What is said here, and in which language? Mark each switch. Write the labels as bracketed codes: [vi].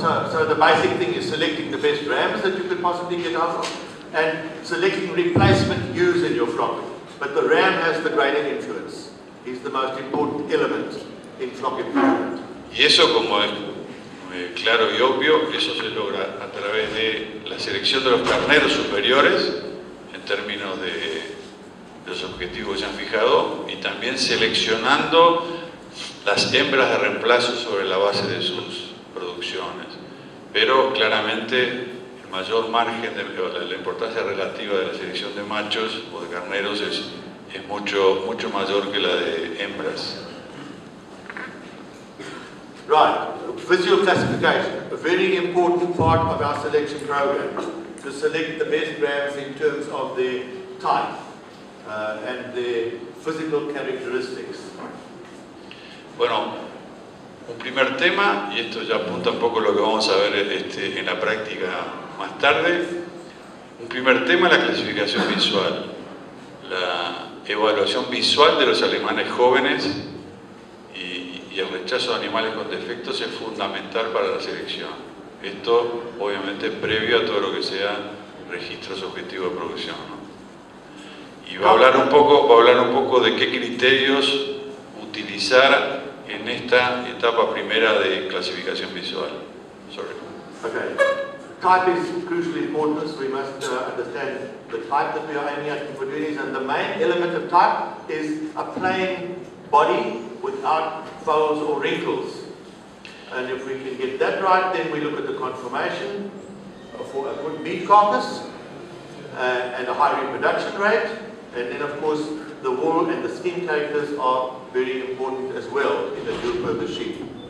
[en] So the basic thing is selecting the best rams that you could possibly get out of, and selecting replacement ewes in your flock. But the ram has the greater influence. He's the most important element in flock improvement. [es] Y eso, como claro y obvio. Eso se logra a través de la selección de los carneros superiores en términos de los objetivos que se han fijado, y también seleccionando las hembras de reemplazo sobre la base de sus producciones. Pero claramente el mayor margen, la importancia relativa de la selección de machos o de carneros es mucho mayor que la de hembras. [en] Right, visual classification, a very important part of our selection program, to select the best rams in terms of their type and their physical characteristics. [es] Bueno, un primer tema, y esto ya apunta un poco a lo que vamos a ver en la práctica más tarde. Un primer tema, la clasificación visual, la evaluación visual de los alemanes jóvenes y el rechazo de animales con defectos es fundamental para la selección. Esto, obviamente, previo a todo lo que sea registros objetivos de producción, ¿no? Y va a hablar un poco de qué criterios utilizar en esta etapa primera de clasificación visual. [en] Sorry. Okay. Type is crucially important, so we must understand the type that we are aiming at for doing this, and the main element of type is a plain body without folds or wrinkles. And if we can get that right, then we look at the conformation for a good meat carcass and a high reproduction rate, and then of course the wool and the skin characters are very important as well in the dual purpose sheep.